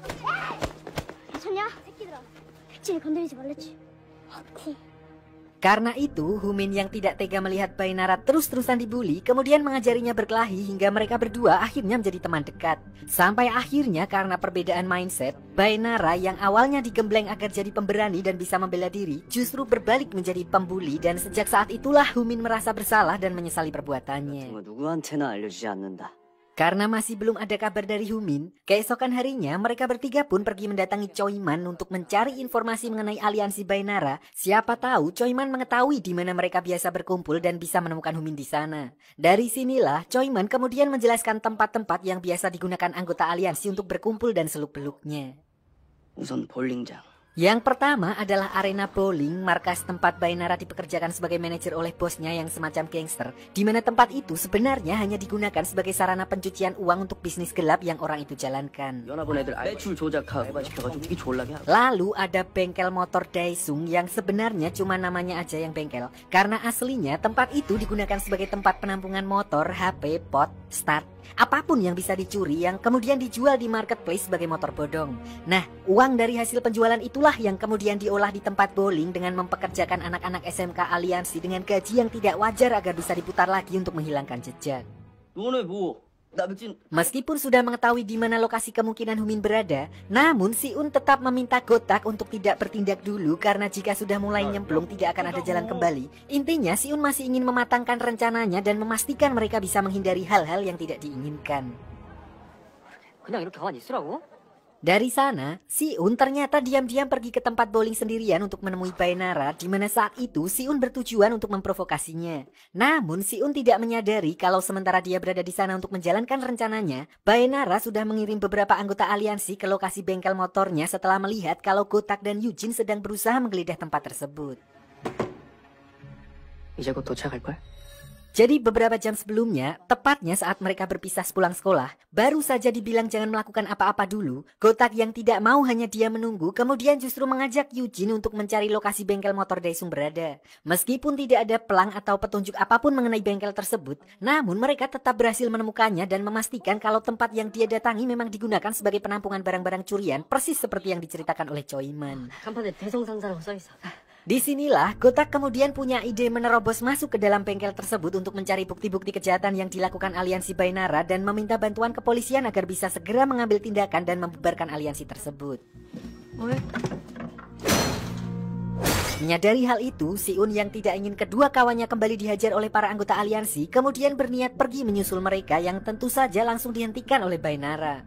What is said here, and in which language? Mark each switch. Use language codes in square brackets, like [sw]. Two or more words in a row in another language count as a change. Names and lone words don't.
[id] Karena itu, Humin yang tidak tega melihat Bainara terus-terusan dibully, kemudian mengajarinya berkelahi hingga mereka berdua akhirnya menjadi teman dekat. Sampai akhirnya karena perbedaan mindset, Bainara yang awalnya digembleng agar jadi pemberani dan bisa membela diri, justru berbalik menjadi pembuli dan sejak saat itulah Humin merasa bersalah dan menyesali perbuatannya. [ko] 누구한테나 알려주지 않는다. [id] Karena masih belum ada kabar dari Humin, keesokan harinya mereka bertiga pun pergi mendatangi Choiman untuk mencari informasi mengenai aliansi Bainara. Siapa tahu Choiman mengetahui di mana mereka biasa berkumpul dan bisa menemukan Humin di sana. Dari sinilah Choiman kemudian menjelaskan tempat-tempat yang biasa digunakan anggota aliansi untuk berkumpul dan seluk-beluknya. [ko] 우선 볼링장. [id] Yang pertama adalah arena bowling, markas tempat Bainara dipekerjakan sebagai manajer oleh bosnya yang semacam gangster, di mana tempat itu sebenarnya hanya digunakan sebagai sarana pencucian uang untuk bisnis gelap yang orang itu jalankan. [ko] 연합원 애들 매출 조작하고 시켜가지고 되게 졸라게 하고. [id] Lalu ada bengkel motor Daesung yang sebenarnya cuma namanya aja yang bengkel, karena aslinya tempat itu digunakan sebagai tempat penampungan motor, HP, pot, start, apapun yang bisa dicuri yang kemudian dijual di marketplace sebagai motor bodong. Nah, uang dari hasil penjualan itulah yang kemudian diolah di tempat bowling dengan mempekerjakan anak-anak SMK aliansi dengan gaji yang tidak wajar agar bisa diputar lagi untuk menghilangkan jejak. [ko] 너네 뭐? 나 백진. [id] Meskipun sudah mengetahui di mana lokasi kemungkinan Humin berada, namun Si-un tetap meminta Gotak untuk tidak bertindak dulu karena jika sudah mulai nyemplung tidak akan ada jalan kembali. Intinya Si-un masih ingin mematangkan rencananya dan memastikan mereka bisa menghindari hal-hal yang tidak diinginkan. [ko] 그냥 이렇게 가만히 있으라고? [id] Dari sana, Si-un ternyata diam-diam pergi ke tempat bowling sendirian untuk menemui Baenara, di mana saat itu Si-un bertujuan untuk memprovokasinya. Namun Si-un tidak menyadari kalau sementara dia berada di sana untuk menjalankan rencananya, Baenara sudah mengirim beberapa anggota aliansi ke lokasi bengkel motornya setelah melihat kalau Gotak dan Yujin sedang berusaha menggeledah tempat tersebut. [ko] 이제 곧 도착할걸? [id] Jadi beberapa jam sebelumnya, tepatnya saat mereka berpisah sepulang sekolah, baru saja dibilang jangan melakukan apa-apa dulu, Gotak yang tidak mau hanya dia menunggu, kemudian justru mengajak Yujin untuk mencari lokasi bengkel motor Daesung berada. Meskipun tidak ada pelang atau petunjuk apapun mengenai bengkel tersebut, namun mereka tetap berhasil menemukannya dan memastikan kalau tempat yang dia datangi memang digunakan sebagai penampungan barang-barang curian, persis seperti yang diceritakan oleh Choiman. [ko] 간판에 대성상사라고 써있어. [id] Disinilah Gotak kemudian punya ide menerobos masuk ke dalam bengkel tersebut untuk mencari bukti-bukti kejahatan yang dilakukan aliansi Baenara dan meminta bantuan kepolisian agar bisa segera mengambil tindakan dan membubarkan aliansi tersebut. Menyadari hal itu, Si-un yang tidak ingin kedua kawannya kembali dihajar oleh para anggota aliansi kemudian berniat pergi menyusul mereka yang tentu saja langsung dihentikan oleh Baenara.